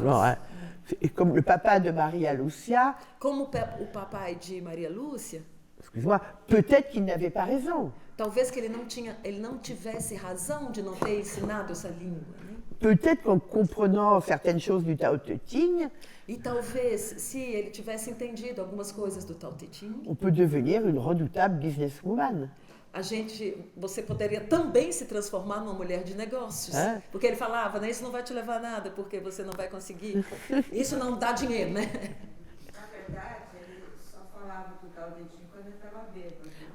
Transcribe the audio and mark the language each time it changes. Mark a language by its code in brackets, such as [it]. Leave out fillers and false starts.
[fr] Non, et comme le papa de Maria Lucia, [pt] Como o papai de Maria Lúcia, [fr] excuse-moi, peut-être qu'il n'avait pas raison. [pt] talvez que ele não tivesse razão de não ter ensinado essa língua, né? [fr] Peut-être qu'en comprenant certaines choses du Tao Te Ching, [pt] E talvez, se ele tivesse entendido algumas coisas do Tao Te Ching, [fr] on peut devenir une redoutable businesswoman. [pt] você poderia também se transformar numa mulher de negócios. Porque ele falava, né, isso não vai te levar a nada, porque você não vai conseguir. Isso não dá dinheiro, né? Na verdade, ele só falava do Tao Te Ching quando ele estava bêbado.